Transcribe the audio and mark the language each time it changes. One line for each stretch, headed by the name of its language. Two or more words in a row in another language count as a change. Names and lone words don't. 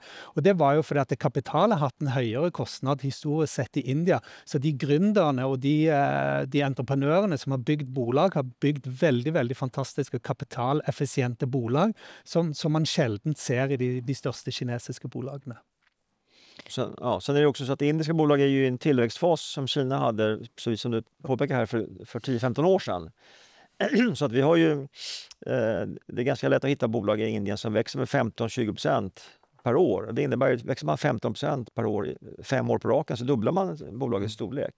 Norwegian: Og det var jo fordi at kapitalet hatt en høyere kostnad historisk sett i India. Så de gründerne og de entreprenørene som har bygd bolag, har bygd veldig, veldig fantastiske kapitaleffisiente bolag, som man sjelden ser i de største kinesiske bolagene.
Swedish: Sen är det också så att indiska bolag är ju i en tillväxtfas som Kina hade, så som du påpekar här, för 10-15 år sedan. Så att vi har ju, det är ganska lätt att hitta bolag i Indien som växer med 15-20% per år. Det innebär att växer man 15% per år 5 år på raken så dubblar man bolagets storlek.